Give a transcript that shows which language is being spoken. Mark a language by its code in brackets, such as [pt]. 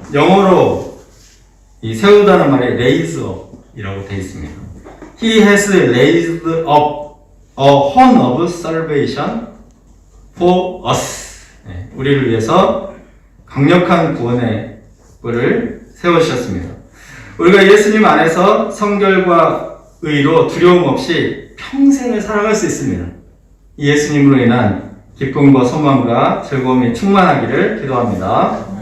[ko] 영어로 이 세우다는 말이 [en] raise up [ko] 이라고 되어 있습니다. [en] He has raised up a horn of salvation for us. [ko] 우리를 위해서 강력한 구원의 뿔을 세우셨습니다. 우리가 예수님 안에서 성결과 의로 두려움 없이 평생을 살아갈 수 있습니다. 예수님으로 인한 기쁨과 소망과 즐거움이 충만하기를 기도합니다.